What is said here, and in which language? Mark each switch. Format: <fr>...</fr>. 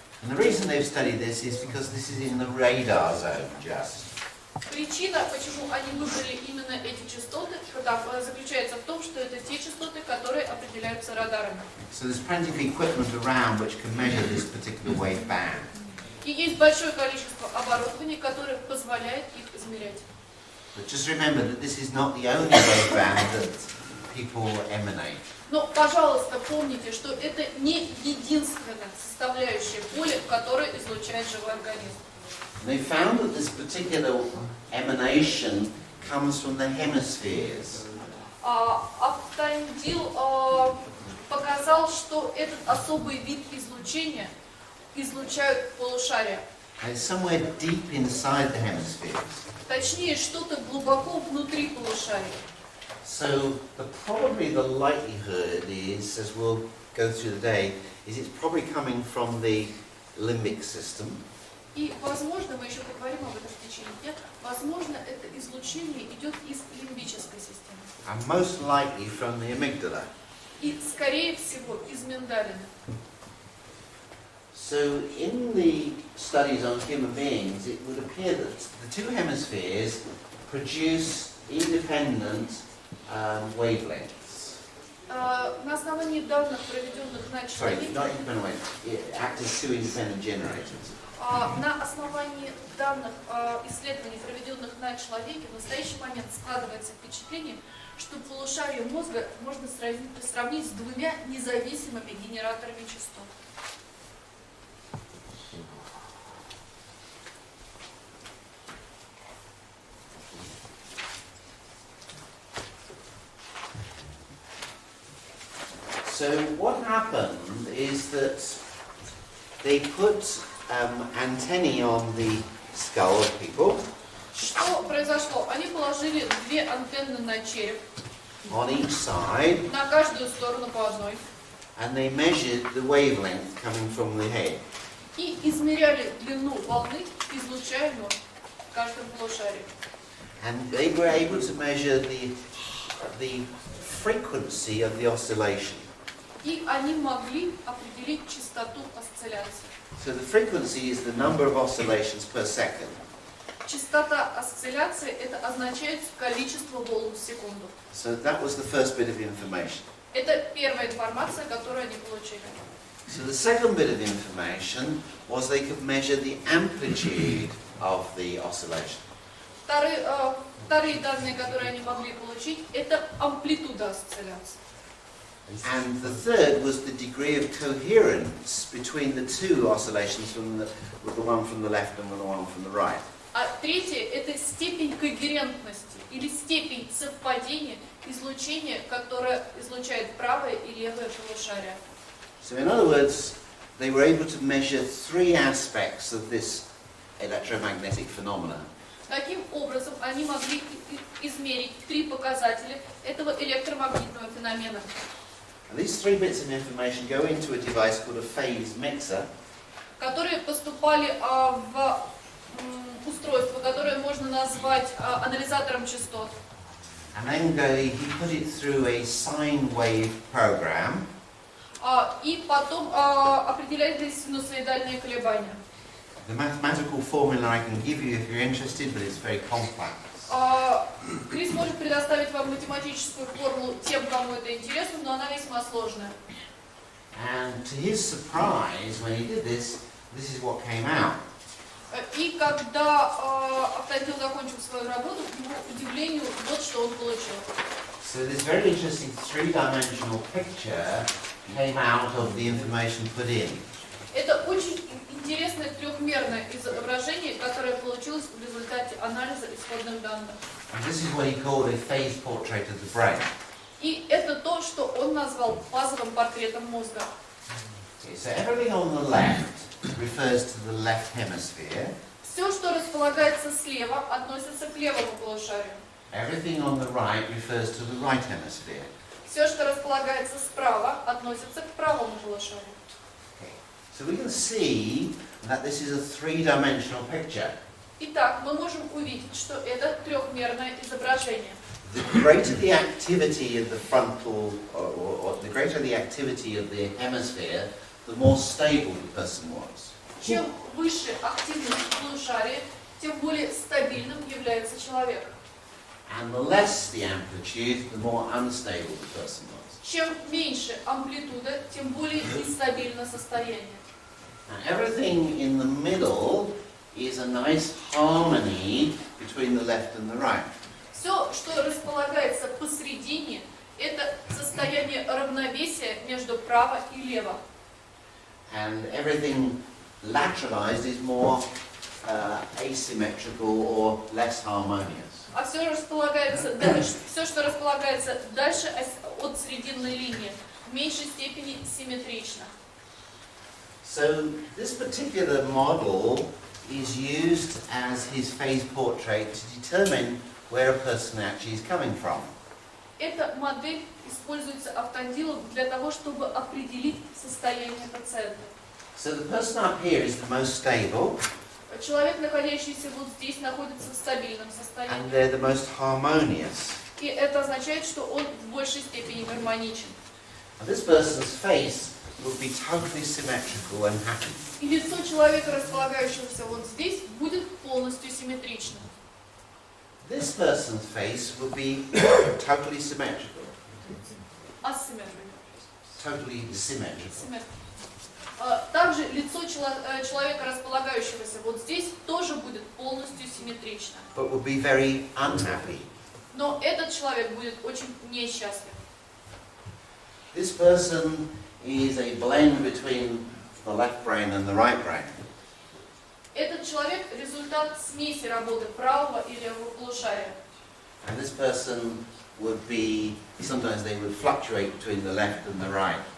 <en>And the reason they've studied this is because this is in the radar zone just.</en> <ru>Причина, почему они выбрали именно эти частоты, заключается в том, что это те частоты, которые определяются радарами.</ru> <en>So there's plenty of equipment around which can measure this particular wave band.</en> <ru>И есть большое количество оборудования, которое позволяет их измерять.</ru> <en>But just remember that this is not the only wave band that people emanate.</en> <ru>Но, пожалуйста, помните, что это не единственная составляющая поля, которая излучает живой организм.</ru> <en>And they found that this particular emanation comes from the hemispheres.</en> <ru>Автандил показал, что этот особый вид излучения излучают полушария.</ru> <en>And it's somewhere deep inside the hemispheres.</en> <ru>Точнее, что-то глубоко внутри полушария.</ru> <en>So probably the likelihood is, as we'll go through the day, is it's probably coming from the limbic system.</en> <ru>И, возможно, мы еще поговорим об этом в течение дня, возможно, это излучение идет из лимбической системы.</ru> <en>And most likely from the amygdala.</en> <ru>И, скорее всего, из миндалины.</ru> <en>So in the studies on human beings, it would appear that the two hemispheres produce independent wavelengths.</en> <ru>На основании данных, проведенных на</ru> <en>Sorry,</en> <ru>человеке,</ru> <en>not independent wavelengths, act as two independent generators.</en> <ru>на основании данных исследований, проведенных на человеке, в настоящий момент складывается впечатление, что полушарие мозга можно сравнить с двумя независимыми генераторами частот.</ru> <en>So what happened is that they put antennae on the skull of people.</en> <ru>Что произошло? Они положили две антенны на череп,</ru> <en>On each side,</en> <ru>на каждую сторону по одной,</ru> <en>and they measured the wavelength coming from the head.</en> <ru>и измеряли длину волны, излучаемую в каждом полушарии.</ru> <en>And they were able to measure the frequency of the oscillation.</en> <ru>И они могли определить частоту осцилляции.</ru> <en>So the frequency is the number of oscillations per second.</en> <ru>Частота осцилляции – это означает количество волн в секунду.</ru> <en>So that was the first bit of information.</en> <ru>Это первая информация, которую они получили.</ru> <en>So the second bit of information was they could measure the amplitude of the oscillation.</en> <ru>Вторые данные, которые они могли получить, это амплитуда осцилляции.</ru> <en>And the third was the degree of coherence between the two oscillations, with the one from the left and the one from the right.</en> <ru>А третье – это степень когерентности или степень совпадения излучения, которое излучает правое и левое полушарие.</ru> <en>So in other words, they were able to measure three aspects of this electromagnetic phenomena.</en> <ru>Таким образом, они могли измерить три показателя этого электромагнитного феномена.</ru> <en>And these three bits of information go into a device called a phase mixer.</en> <ru>Которые поступали в устройство, которое можно назвать анализатором частот.</ru> <en>And then he put it through a sine wave program.</en> <ru>И потом определялись синусоидальные колебания.</ru> <en>The mathematical formula I can give you if you're interested, but it's very complex.</en> <ru>Крис может предоставить вам математическую формулу тем, кому это интересно, но она весьма сложная.</ru> <en>And to his surprise, when he did this, this is what came out.</en> <ru>И когда Автандил закончил свою работу, к его удивлению, вот что он получил.</ru> <en>So this very interesting three-dimensional picture came out of the information put in.</en> <ru>Это очень интересное трехмерное изображение, которое получилось в результате анализа исходных данных.</ru> <en>And this is what he called a phase portrait of the brain.</en> <ru>И это то, что он назвал фазовым портретом мозга.</ru> <en>Okay, so everything on the left refers to the left hemisphere.</en> <ru>Все, что располагается слева, относится к левому полушарию.</ru> <en>Everything on the right refers to the right hemisphere.</en> <ru>Все, что располагается справа, относится к правому полушарию.</ru> <en>Okay. So we can see that this is a three-dimensional picture.</en> <ru>Итак, мы можем увидеть, что это трехмерное изображение.</ru> <en>The greater the activity of the frontal, or the greater the activity of the hemisphere, the more stable the person was.</en> <ru>Чем выше активность полушария, тем более стабильным является человек.</ru> <en>And the less the amplitude, the more unstable the person was.</en> <ru>Чем меньше амплитуда, тем более нестабильно состояние.</ru> <en>And everything in the middle is a nice harmony between the left and the right.</en> <ru>Все, что располагается посредине, это состояние равновесия между право и лево.</ru> <en>And everything lateralized is more asymmetrical or less harmonious.</en> <ru>А все располагается дальше, все, что располагается дальше от срединной линии, в меньшей степени симметрично.</ru> <en>So this particular model is used as his phase portrait to determine where a person actually is coming from.</en> <ru>Эта модель используется автандилом для того, чтобы определить состояние пациента.</ru> <en>So the person up here is the most stable,</en> <ru>Человек, находящийся вот здесь, находится в стабильном</ru> <en>and</en> <ru>состоянии.</ru> <en>they're the most harmonious.</en> <ru>И это означает, что он в большей степени гармоничен.</ru> <en>And this person's face would be totally symmetrical and happy.</en> <ru>И лицо человека, располагающегося вот здесь, будет полностью симметричным.</ru> <en>This person's face would be totally symmetrical.</en> <ru>Асимметрично.</ru> <en>Totally symmetrical.</en> <ru>Также лицо человека, располагающегося вот здесь, тоже будет полностью симметрично.</ru> <en>But would be very unhappy.</en> <ru>Но этот человек будет очень несчастлив.</ru> <en>This person is a blend between the left brain and the right brain.</en> <ru>Этот человек – результат смеси работы правого и левого полушария.</ru> <en>And this person would be, sometimes they would fluctuate between the left and the right.</en>